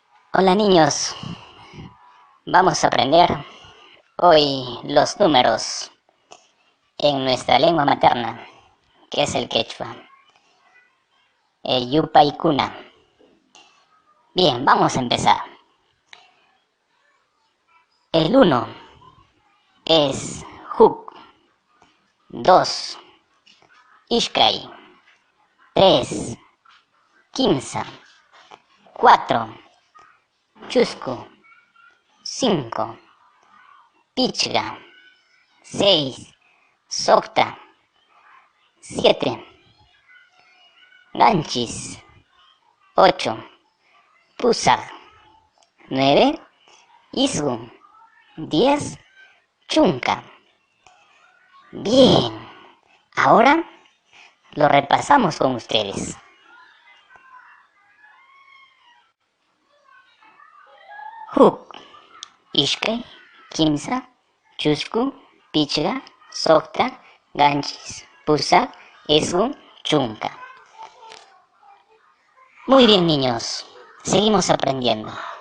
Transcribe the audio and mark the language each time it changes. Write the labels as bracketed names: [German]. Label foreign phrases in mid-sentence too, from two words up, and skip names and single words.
[Spanish] Hola niños, vamos a aprender hoy los números en nuestra lengua materna, que es el quechua, el yupaykuna. Bien, vamos a empezar. El uno es huk, 2, [Quechua] ishkay, 3, kimsa, 4, chusku, 5, pichga, 6, socta, [Spanish] 7, [Quechua] ganchis, 8, pusaq, 9, isgu, 10, chunka. [Spanish] Bien, ahora lo repasamos con ustedes. [Quechua] Huk, ishkay, kimsa, chusku, pichga, socta, ganchis, pusaq, isgu, chunka. [Spanish] Muy bien niños, seguimos aprendiendo.